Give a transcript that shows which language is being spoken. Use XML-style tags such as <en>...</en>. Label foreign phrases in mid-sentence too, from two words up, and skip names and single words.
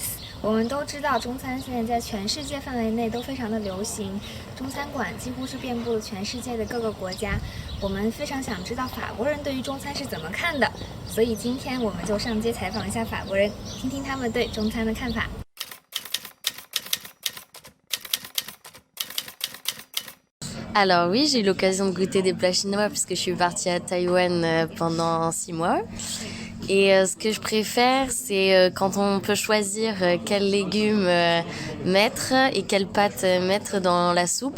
<zh>我们都知道，中餐现在在全世界范围内都非常的流行，中餐馆几乎是遍布了全世界的各个国家。我们非常想知道法国人对于中餐是怎么看的，所以今天我们就上街采访一下法国人，听听他们对中餐的看法。</zh> <fr>Alors oui, j'ai eu l'occasion de goûter des plats chinois puisque je suis partie à Taïwan pendant 6 mois. Et ce que je préfère, c'est quand on peut choisir quels légumes mettre et quelles pâtes mettre dans la soupe.</fr>